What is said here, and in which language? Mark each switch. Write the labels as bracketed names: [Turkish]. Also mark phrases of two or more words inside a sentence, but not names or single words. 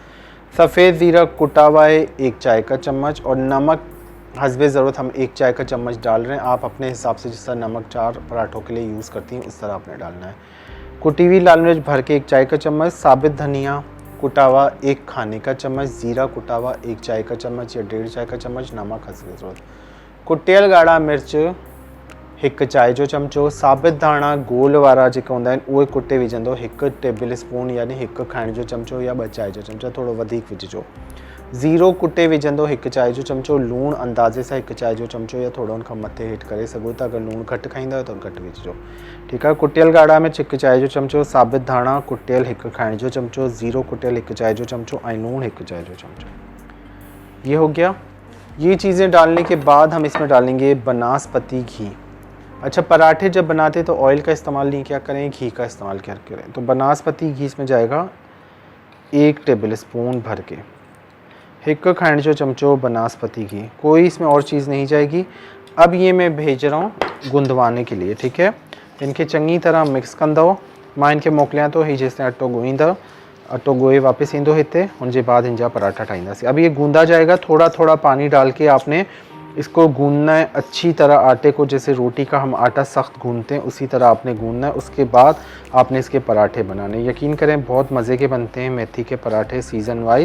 [Hindi] सफ़ेद ज़ीरा कुटा हुआ है 1 चाय का चम्मच, और नमक हस्बे ज़रूरत हम 1 चाय का चम्मच डाल रहे हैं। आप अपने हिसाब से जिस तरह नमक 4 पराठों के लिए यूज़ करती हैं उस तरह आपने डालना है। कुटी हुई लाल मिर्च भर के 1 चाय का चम्मच, साबित धनिया कुटा हुआ 1 खाने का चम्मच, ज़ीरा कुटा हुआ 1 चाय का चम्मच या 1.5 चाय का चम्मच, नमक हस्बे ज़रूरत। [Sindhi] कुटियल ॻाढ़ा मिर्च 1 चाय जो चमचो, साबित धाणा गोल वारा जेके हूंदा आहिनि उहे कुटे विझंदो 1 [English] table spoon [Sindhi] यानी 1 खाइण जो चमचो या 2 चाय जो चमचा, थोड़ो वधीक विझिजो। ज़ीरो कुटे विझंदो 1 चाय जो चमचो, लूण अंदाज़े सां 1 चाय जो चमचो या थोड़ो उनखां मथे हेठि करे सघो था, अगर लूण घटि खाईंदा आहियो त घटि विझिजो, ठीकु आहे। कुटियल ॻाढ़ा मिर्च 1 चाय जो चमचो, साबित धाणा कुटियल 1 खाइण जो चमचो, ज़ीरो कुटियल 1 चाय जो चमचो ऐं लूण 1 चाय जो चमचो। [Hindi] ये हो गया। ये चीज़ें डालने के बाद हम इसमें डालेंगे बनास्पति घी। अच्छा, पराठे जब बनाते तो ऑयल का इस्तेमाल नहीं क्या करें, घी का इस्तेमाल क्या करें, तो बनास्पति घी इसमें जाएगा 1 [English] table spoon [Hindi] भर के, 1 [Sindhi] खाने जो चमचो [Hindi] बनास्पति घी, कोई इसमें और चीज़ नहीं जाएगी। अब ये मैं भेज रहा हूँ गुंदवाने के लिए, ठीक है। [Sindhi] इनके चंगी तरह मिक्स कंदो, मां इनके मोकिलियां तो ही जेसिताईं अटो ॻोहींदा, अटो ॻोहे वापस ईंदो हिते, उनके बाद इनजा पराठा ठाहींदासीं। [Hindi] अब ये गूंदा जाएगा, थोड़ा थोड़ा पानी डाल के आपने इसको गूंदना है अच्छी तरह, आटे को जैसे रोटी का हम आटा सख्त गूंदते हैं उसी तरह आपने गूंदना है। उसके बाद आपने इसके पराठे बनाने, यकीन करें बहुत मज़े के बनते हैं मेथी के पराठे [English] season wise.